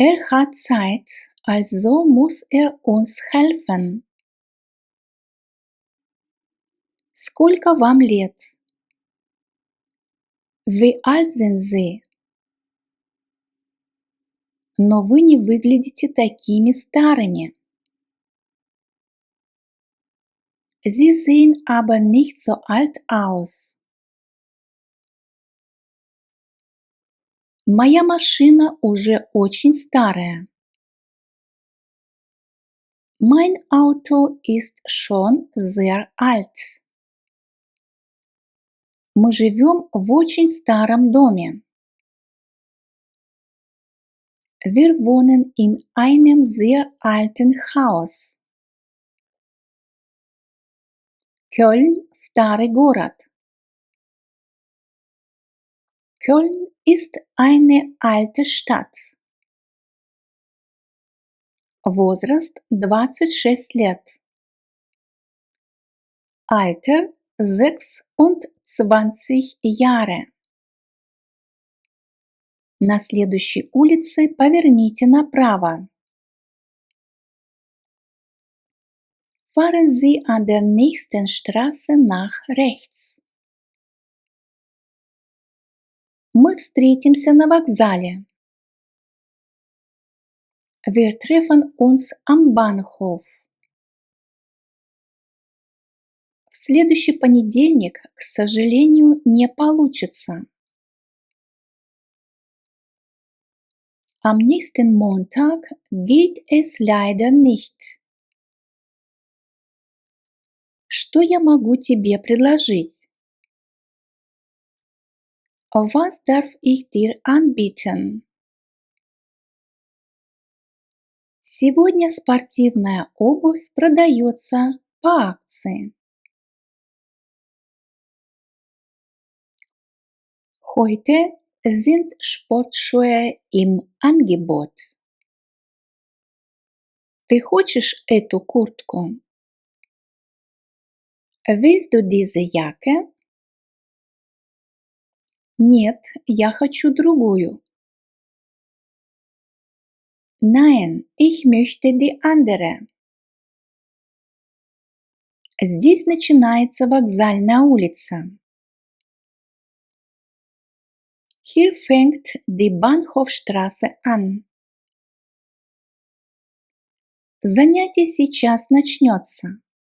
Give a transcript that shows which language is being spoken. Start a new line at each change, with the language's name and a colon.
German: Hat Zeit, also muss uns helfen.
Russian: Сколько вам лет?
German: Wie alt sind Sie?
Russian: Но вы не выглядите такими старыми.
German: Sie sehen aber nicht so alt aus.
Russian: Моя машина уже очень старая.
German: Mein Auto ist schon sehr alt.
Russian: Мы живем в очень старом доме.
German: Wir wohnen in einem sehr alten Haus.
Russian: Köln – старый город.
German: Köln ist eine alte Stadt.
Russian: Возраст 26 лет.
German: Alter 26 Jahre.
Russian: На следующей улице поверните направо.
German: Fahren Sie an der nächsten Straße nach rechts.
Russian: Мы встретимся на вокзале.
German: Wir treffen uns am Bahnhof.
Russian: В следующий понедельник, к сожалению, не получится.
German: Am nächsten Montag geht es leider nicht.
Russian: Что я могу тебе предложить?
German: Was darf ich dir anbieten?
Russian: Сегодня спортивная обувь продается по акции.
German: Heute sind Sportschuhe im Angebot.
Russian: Ты хочешь эту куртку?
German: Willst du diese Jacke?
Russian: Нет, я хочу другую.
German: Nein, ich möchte die andere.
Russian: Здесь начинается вокзальная улица.
German: Hier fängt die Bahnhofstraße an.
Russian: Занятие сейчас начнется.